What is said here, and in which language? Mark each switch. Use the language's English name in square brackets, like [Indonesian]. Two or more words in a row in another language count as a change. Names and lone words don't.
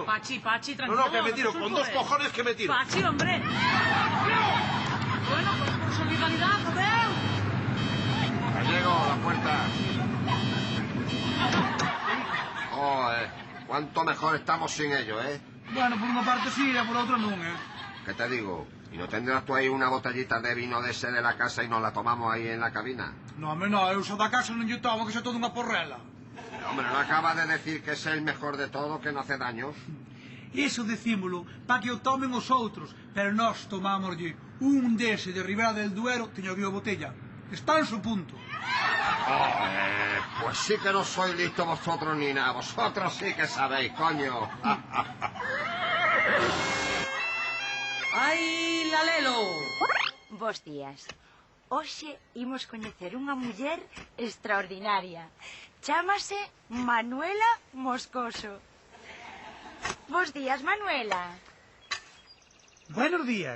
[Spanish] Pachi, tranquilo. No, que me tiro. Con dos cojones que me tiro. Pachi, hombre. Bueno, pues por solidaridad, joder. Gallego, la puerta. Joder, cuánto mejor estamos sin ellos, ¿eh? [Galician] Bueno, por unha parte sí e por outra non, [Spanish] ¿Qué te digo? ¿Y no tendrás tú ahí una botellita de vino de ese de la casa y nos la tomamos ahí en la cabina? [Galician] No, home, no, eu só da casa non lle tomo, que xa toda unha porrela. [Spanish] Pero, hombre, ¿no acaba de decir que es el mejor de todo, que no hace daños? [Galician] Iso decímolo, pa que o tomen os outros, pero nós tomámoslle un dese de Ribera del Duero, teño aquí a botella. [Spanish] Está en su punto. Pues sí que no sois listos vosotros ni nada. Vosotros sí que sabéis, coño. [Galician] ¡Ai, Lalelo! Bos días. Hoxe imos coñecer unha muller extraordinaria. Chámase Manuela Moscoso. Bos días, Manuela. [Spanish] Buenos días.